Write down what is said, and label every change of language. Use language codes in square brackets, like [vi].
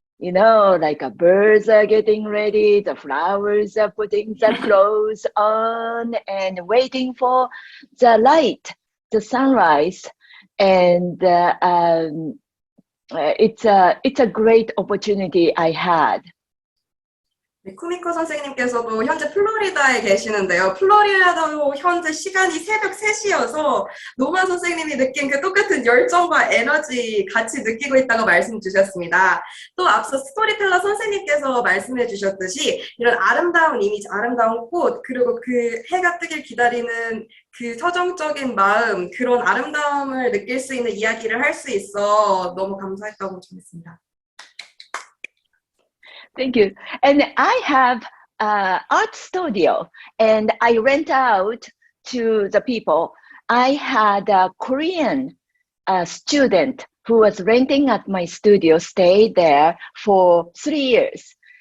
[en] You know, like birds are getting ready, the flowers are putting the clothes on and waiting for the light, the sunrise. And it's a great opportunity I had. [ko] 네, 쿠니코 선생님께서도 현재 플로리다에 계시는데요. 플로리다도 현재 시간이 새벽 3시여서 노마 선생님이 느낀 그 똑같은 열정과 에너지 같이 느끼고 있다고 말씀 주셨습니다. 또 앞서 스토리텔러 선생님께서 말씀해 주셨듯이 이런 아름다운 이미지, 아름다운 꽃, 그리고 그 해가 뜨길 기다리는 그 서정적인 마음, 그런 아름다움을 느낄 수 있는 이야기를 할 수 있어 너무 감사했다고 전했습니다. [en] Thank you. And I have an art studio, and I rent out to the people. I had a Korean student who was renting at my studio, stayed there for 3 years.